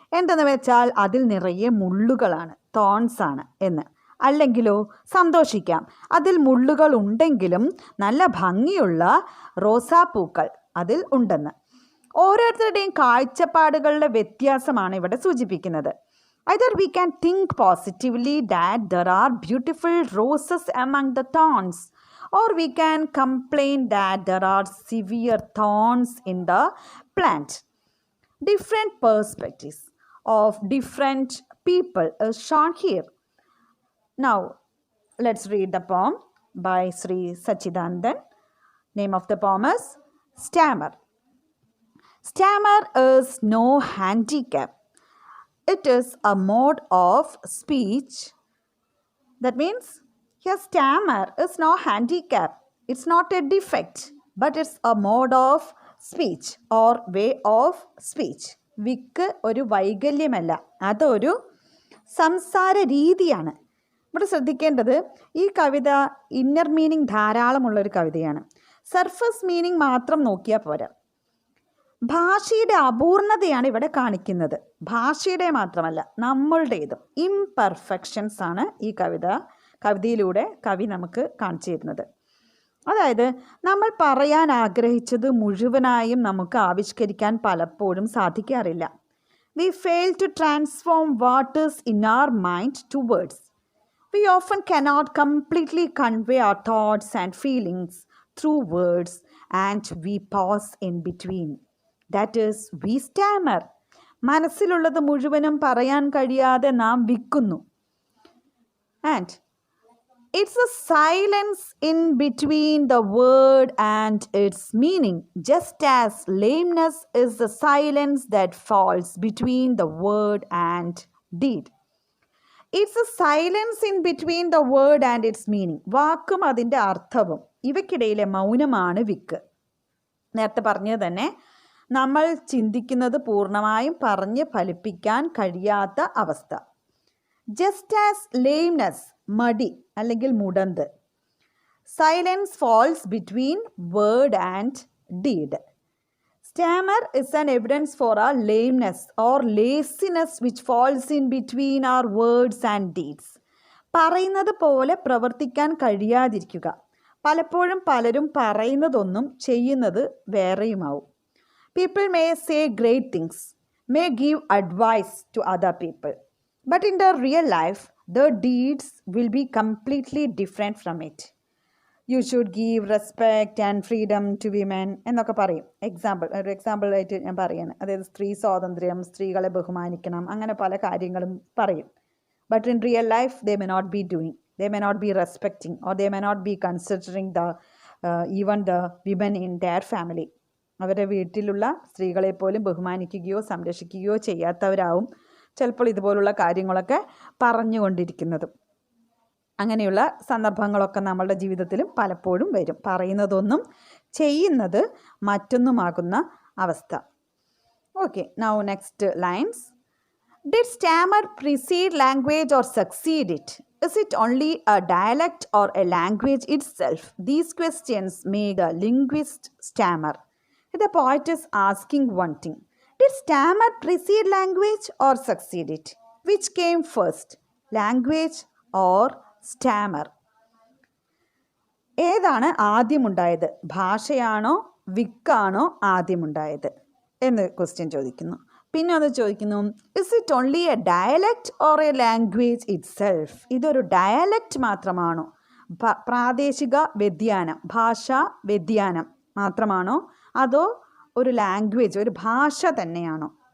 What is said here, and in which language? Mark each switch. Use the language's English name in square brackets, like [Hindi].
[Malayalam] എന്തെന്ന് വെച്ചാൽ അതിൽ നിറയെ മുള്ളുകളാണ്, തോൺസ് ആണ് എന്ന്. അല്ലെങ്കിലോ സന്തോഷിക്കാം, അതിൽ മുള്ളുകൾ ഉണ്ടെങ്കിലും നല്ല ഭംഗിയുള്ള റോസാപ്പൂക്കൾ അതിൽ ഉണ്ടെന്ന്. ഓരോരുത്തരുടെയും കാഴ്ചപ്പാടുകളുടെ വ്യത്യാസമാണ് ഇവിടെ സൂചിപ്പിക്കുന്നത്. [English] Either we can think positively that there are beautiful roses among the thorns, or we can complain that there are severe thorns in the plant. Different perspectives of different people is shown here. Now, let's read the poem by Sri Sachidanandan. Name of the poem is Stammer. Stammer is no handicap. It is a mode of speech. That means, a stammer is no handicap. It's not a defect, but it's a mode of speech or way of speech. [Malayalam] വിക്ക് ഒരു വൈകല്യമല്ല, അതൊരു സംസാര രീതിയാണ്. ഇവിടെ ശ്രദ്ധിക്കേണ്ടത്, ഈ കവിത inner meaning ധാരാളമുള്ളൊരു കവിതയാണ്. Surface meaning മാത്രം നോക്കിയാൽ പോരാ. ഭാഷയുടെ അപൂർണതയാണ് ഇവിടെ കാണിക്കുന്നത്. ഭാഷയുടെ മാത്രമല്ല, നമ്മളുടേതും ഇംപെർഫെക്ഷൻസ് ആണ് ഈ കവിതയിലൂടെ കവി നമുക്ക് കാണിച്ചു തരുന്നത്. അതായത് നമ്മൾ പറയാൻ ആഗ്രഹിച്ചത് മുഴുവനായും നമുക്ക് ആവിഷ്കരിക്കാൻ പലപ്പോഴും സാധിക്കാറില്ല. [English] We fail to transform what is in our mind to words. We often cannot completely convey our thoughts and feelings through words, and we pause in between. That is, we stammer. [Malayalam] മനസ്സിലുള്ളത് മുഴുവനും പറയാൻ കഴിയാതെ നാം വിക്കുന്നു. [English] And it's a silence in between the word and its meaning, just as lameness is the silence that falls between the word and deed. It's a silence in between the word and its meaning. [Malayalam] വാക്കും അതിൻ്റെ അർത്ഥവും ഇവയ്ക്കിടയിലെ മൗനമാണ് വിക്ക്. നേരത്തെ പറഞ്ഞത് തന്നെ, നമ്മൾ ചിന്തിക്കുന്നത് പൂർണ്ണമായും പറഞ്ഞ് ഫലിപ്പിക്കാൻ കഴിയാത്ത അവസ്ഥ. [English] just as lameness, [Malayalam] മടി അല്ലെങ്കിൽ മുടന്ത്. [English] Silence falls between word and deed. Stammer is an evidence for our lameness or laziness which falls in between our words and deeds. [Malayalam] പറയുന്നത് പോലെ പ്രവർത്തിക്കാൻ കഴിയാതിരിക്കുക. പലപ്പോഴും പലരും പറയുന്നതൊന്നും ചെയ്യുന്നത് വേറെയുമാവും. [English] People may say great things, may give advice to other people, but in the real life, their deeds will be completely different from it. You should give respect and freedom to women [Malayalam] എന്നൊക്കെ പറയും. ഒരു എക്സാമ്പിളായിട്ട് ഞാൻ പറയാണ്. അതായത് സ്ത്രീ സ്വാതന്ത്ര്യം, സ്ത്രീകളെ ബഹുമാനിക്കണം, അങ്ങനെ പല കാര്യങ്ങളും പറയും. [English] But in real life they may not be doing, they may not be respecting, or they may not be considering even the women in their family. [Malayalam] അവരുടെ വീട്ടിലുള്ള സ്ത്രീകളെ പോലും ബഹുമാനിക്കുകയോ സംരക്ഷിക്കുകയോ ചെയ്യാത്തവരാവും ചിലപ്പോൾ ഇതുപോലുള്ള കാര്യങ്ങളൊക്കെ പറഞ്ഞുകൊണ്ടിരിക്കുന്നതും. അങ്ങനെയുള്ള സന്ദർഭങ്ങളൊക്കെ നമ്മളുടെ ജീവിതത്തിലും പലപ്പോഴും വരും. പറയുന്നതൊന്നും ചെയ്യുന്നത് മറ്റൊന്നുമാകുന്ന അവസ്ഥ. Okay, [English] Now next lines. Did stammer precede language or succeed it? Is it only a dialect or a language itself? These questions make a linguist stammer. The poet is asking one thing. Did stammer precede language or succeed it? Which came first, language or stammer? [Malayalam] ഏതാണ് ആദ്യമുണ്ടായത്? ഭാഷയാണോ വിക്കാണോ ആദ്യമുണ്ടായത് എന്ന് question ചോദിക്കുന്നു. പിന്നെ അത് ചോദിക്കുന്നു, [English] Is it only a dialect or a language itself? [Malayalam] ഇതൊരു dialect മാത്രമാണോ, പ്രാദേശിക വ്യതിയാനം, ഭാഷാ വ്യതിയാനം മാത്രമാണോ, അതോ ഒരു ലാംഗ്വേജ്, ഒരു ഭാഷ തന്നെയാണോ?